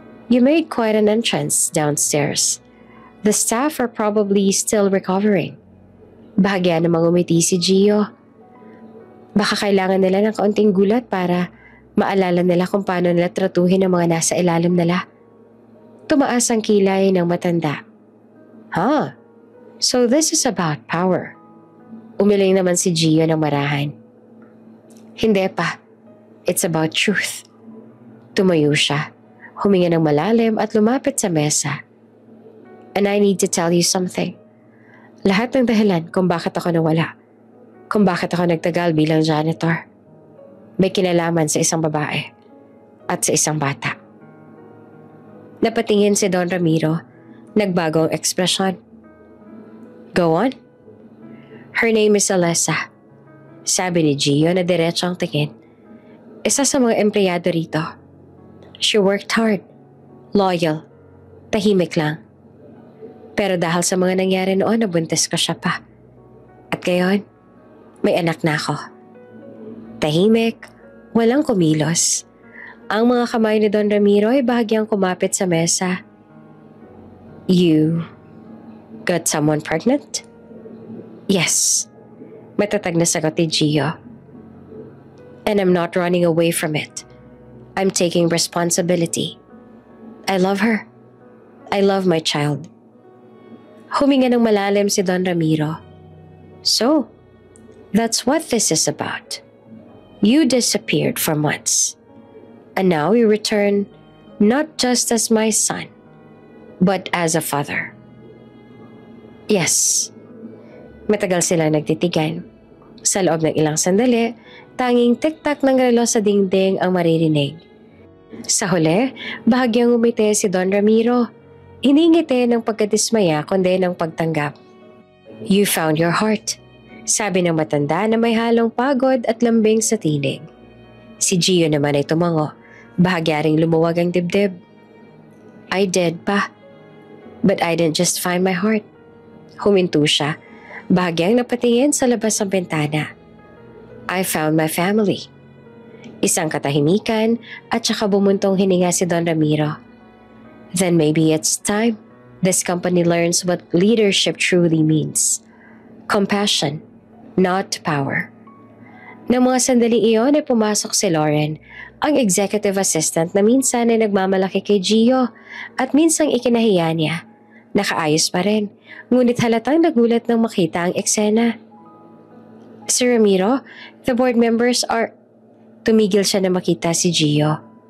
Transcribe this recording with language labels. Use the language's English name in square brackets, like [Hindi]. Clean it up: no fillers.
[English] "You made quite an entrance downstairs. The staff are probably still recovering." [Filipino] Bahagya namang umiti si Gio. Baka kailangan nila ng kaunting gulat para maalala nila kung paano nila tratuhin ang mga nasa ilalim nila. Tumaas ang kilay ng matanda. "Huh? [English] So this is about power." [Filipino] Umiling naman si Gio ng marahan. "Hindi pa. [English] It's about truth." [Filipino] Tumayo siya, huminga ng malalim at lumapit sa mesa. [English] "And I need to tell you something. [Filipino] Lahat ng dahilan kung bakit ako nawala, kung bakit ako nagtagal bilang janitor, may kinalaman sa isang babae at sa isang bata." Napatingin si Don Ramiro, nagbago ang ekspresyon. [English] "Go on." "Her name is Alessa," [Filipino] sabi ni Gio na diretso ang tingin. Isa sa mga empleyado rito. [English] She worked hard, loyal, [Filipino] tahimik lang. Pero dahil sa mga nangyari noon, nabuntis ko siya pa. At ngayon, may anak na ako. Tahimik, walang kumilos. Ang mga kamay ni Don Ramiro ay bahagyang kumapit sa mesa. [English] "You got someone pregnant?" "Yes," [Filipino] matatag na sagot ni Gio. [English] "And I'm not running away from it. I'm taking responsibility. I love her. I love my child." Huminga ng malalim si Don Ramiro. "So, that's what this is about. You disappeared for months. And now you return not just as my son, but as a father." "Yes." [Filipino] Matagal silang nagtitigan. Sa loob ng ilang sandali, tanging tik-tak ng relo sa dingding ang maririnig. Sa huli, bahagyang umiti si Don Ramiro. Hindi ngiti ng pagkadismaya kundi ng pagtanggap. [English] "You found your heart," [Filipino] sabi ng matanda na may halong pagod at lambing sa tinig. Si Gio naman ay tumango. Bahagya ring lumuwag ang dibdib. [English] "I did pa. But I didn't just find my heart." [Filipino] Huminto siya. Bahagyang napatingin sa labas ng bintana. [English] "I found my family." [Filipino] Isang katahimikan at saka bumuntong hininga si Don Ramiro. [English] "Then maybe it's time this company learns what leadership truly means. Compassion, not power." [Filipino] Nang mga sandali iyon ay pumasok si Lauren, ang executive assistant na minsan ay nagmamalaki kay Gio at minsang ikinahiya niya. Nakaayos pa rin, ngunit halatang nagulat nang makita ang eksena. [English] "Sir Ramiro, the board members are..." [Filipino] Tumigil siya na makita si Gio.